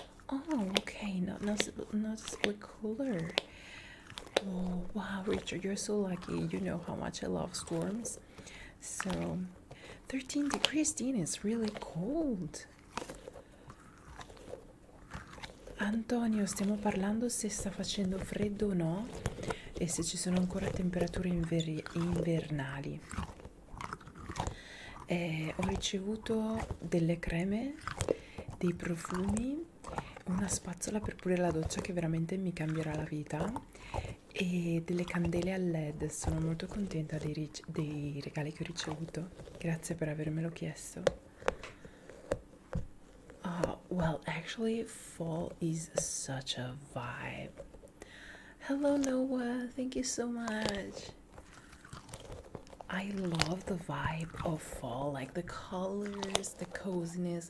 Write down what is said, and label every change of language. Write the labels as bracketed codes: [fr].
[en] Oh, okay, not noticeably cooler. Oh, wow, Richard, you're so lucky. You know how much I love storms. So, 13 degrees, Dean, is really cold. [it] Antonio, stiamo parlando se sta facendo freddo o no e se ci sono ancora temperature invernali. Ho ricevuto delle creme, dei profumi, una spazzola per pulire la doccia che veramente mi cambierà la vita e delle candele a LED. Sono molto contenta dei regali che ho ricevuto. Grazie per avermelo chiesto. [en] Well, actually, fall is such a vibe. Hello, Noah. Thank you so much. I love the vibe of fall, like the colors, the coziness.